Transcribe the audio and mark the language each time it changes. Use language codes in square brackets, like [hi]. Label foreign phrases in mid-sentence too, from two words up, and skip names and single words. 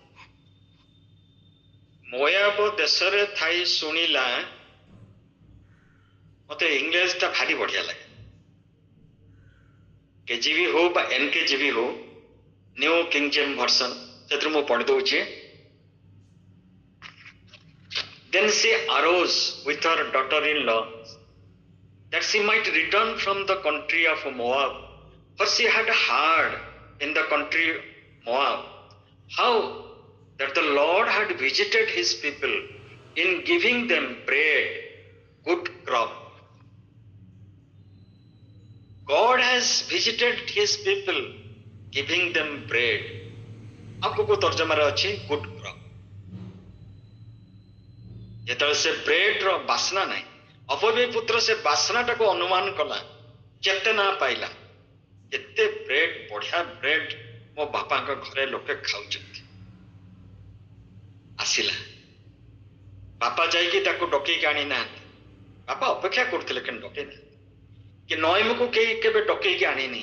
[or] ମୋୟାବ ଦେଶରେ ଥାଇ ଶୁଣିଲା। ମତେ ଇଂରେଜଟା ଭାରି ବଢିଆ ଲାଗେ। କେଜିବି ହଉ ବା NKJV ହଉ, ନ୍ୟୁ କିଙ୍ଗ ଜେମ୍ସ ଭର୍ସନ, ସେଥିରୁ ମୁଁ ପଢି ଦଉଛି। [en] Then she arose with her daughter-in-law, that she might return from the country of Moab, for she had heard in the country Moab how that the Lord had visited his people in giving them bread, good crop. God has visited his people, giving them bread. [or] आपको तर्जमाରେ ଅଛି [en] good crop। [or] ଯେତେବେଳେ ସେ ବ୍ରେଡ ର ବାସ୍ନା ନାହିଁ, ଅପବୀ ପୁତ୍ର ସେ ବାସ୍ନାଟାକୁ ଅନୁମାନ କଲା, କେତେ ନା ପାଇଲା। ଏତେ ବ୍ରେଡ, ବଢିଆ ବ୍ରେଡ ମୋ ବାପାଙ୍କ ଘରେ ଲୋକେ ଖାଉଛନ୍ତି। ଆସିଲା, ବାପା ଯାଇକି ତାକୁ ଡକେଇକି ଆଣି ନାହାନ୍ତି, ବାପା ଅପେକ୍ଷା କରୁଥିଲେ କିନ୍ତୁ ଡକେଇ ନାହାନ୍ତି, କି ନହମୀକୁ କେବେ ଡକେଇକି ଆଣିନି।